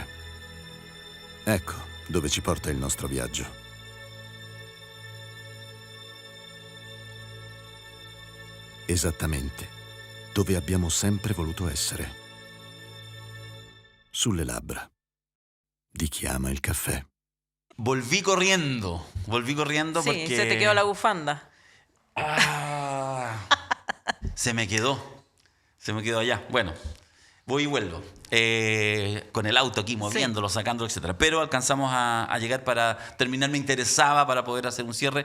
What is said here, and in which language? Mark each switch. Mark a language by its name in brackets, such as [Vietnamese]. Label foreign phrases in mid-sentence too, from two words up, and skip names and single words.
[Italian] Ecco dove ci porta il nostro viaggio. Esattamente dove abbiamo sempre voluto essere. Sulle labbra di chi ama il caffè. [Spanish] Volví corriendo Sí, porque... se te quedó la bufanda. Se me quedó allá. Bueno, voy y vuelvo. Con el auto aquí, moviéndolo, sacándolo, etc. Pero alcanzamos a llegar para terminar. Me interesaba para poder hacer un cierre.